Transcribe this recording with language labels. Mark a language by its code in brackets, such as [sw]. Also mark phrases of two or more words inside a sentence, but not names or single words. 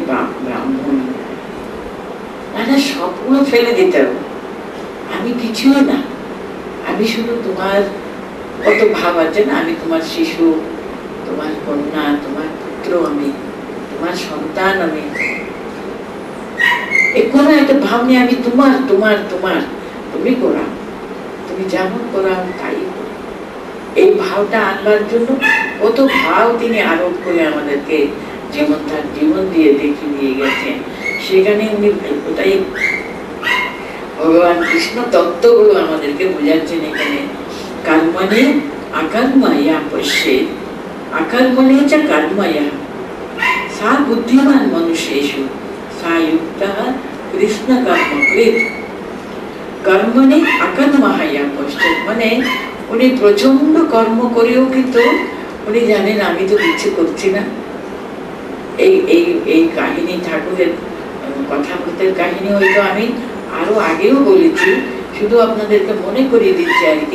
[bn] ব্রাহ্মণ, না সবগুলো ফেলে দিতে হবে, আমি কিছুই না, আমি শুধু তোমার কত ভাব আছে না, আমি তোমার শিশু, তোমার কন্যা, তোমার পুত্র, আমি তোমার সন্তান, আমি কোনো একটা ভাব নিয়ে আমি তোমার তোমার তোমার, তুমি করাও, তুমি যেমন করাও তাই করো। এই ভাবটা আনবার জন্য কত ভাব তিনি আরোপ করে আমাদেরকে যেমন তার জীবন দিয়ে দেখিয়ে দিয়ে গেছেন। সেখানে উনি ওটাই ভগবান কৃষ্ণ তত্ত্বগুলো আমাদেরকে বোঝাচ্ছেন এখানে। [sa] কর্মণি অকর্ময়া পশ্যেৎ অকর্মণি চ কর্ময়া সা বুদ্ধিমান মনুষ্যেষু সা যুক্তঃ কৃষ্ণ কর্মকৃৎ। কর্মণি অকর্ময়া পশ্যেৎ [bn] মানে উনি প্রচন্ড কর্ম করেও কিন্তু উনি জানেন আমি তো কিছু করছি না। এই এই এই কাহিনী ঠাকুরের কথামৃতের কাহিনী হয়তো আমি আরো আগেও বলেছি, শুধু আপনাদেরকে মনে করিয়ে দিচ্ছি আর কি।